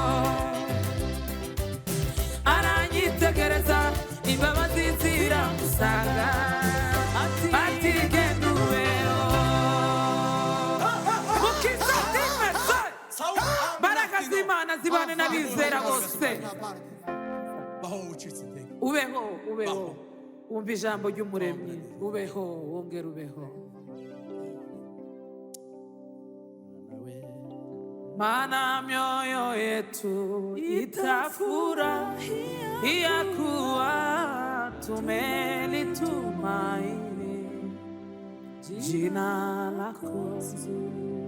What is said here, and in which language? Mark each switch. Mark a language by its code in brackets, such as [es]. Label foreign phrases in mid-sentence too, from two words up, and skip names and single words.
[rw] Aranyitegereza imbabazi ziramusaga, ati genda ubeho. Mukiza dimese, baraka z'Imana zibane n'abizera bose. Ubeho ubeho, wumva ijambo ry'Umuremyi, ubeho wongera ubeho. [sw] Maana mioyo yetu itafurahia kuwa tumelitumaini jina lako zuri.